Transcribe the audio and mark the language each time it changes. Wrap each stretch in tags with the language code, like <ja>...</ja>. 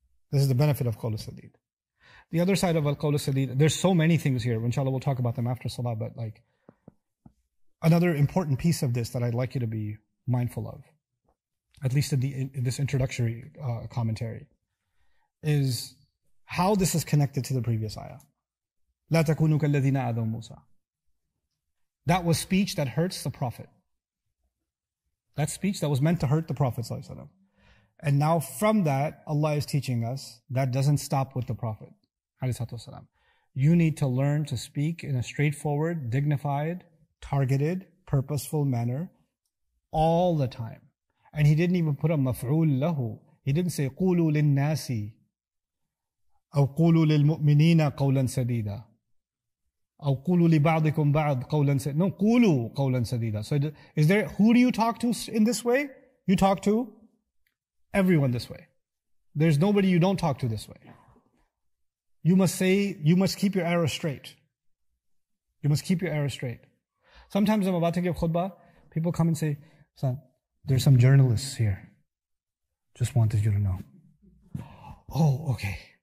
<en>This is the benefit of qawl al-sadid. The other side of al-qawl al-sadid, there's so many things here. Inshallah, we'll talk about them after salah, but like, another important piece of this that I'd like you to be mindful of, at least in this introductory commentary, is how this is connected to the previous ayah.</en> <ar>لا تكونوا كالذين آذوا موسى.</ar> <en>That was speech that hurts the Prophet. That speech that was meant to hurt the Prophet ﷺ. And now from that, Allah is teaching us that doesn't stop with the Prophet ﷺ. You need to learn to speak in a straightforward, dignified, targeted, purposeful manner all the time. And he didn't even put a maf'ul lahu. He didn't say</en> <ar>قولوا للناس أو قولوا للمؤمنين قولا سديدا أو قولوا لبعضكم بعض قولا سديدا.</ar> <en>No,</en> <ar>قولوا قولا سديدا.</ar> <en>So is there, who do you talk to in this way? You talk to everyone this way. There's nobody you don't talk to this way. You must keep your arrow straight. You must keep your arrow straight. Sometimes I'm about to give khutbah, people come and say, son, there's some journalists here. Just wanted you to know. Oh, okay.</en>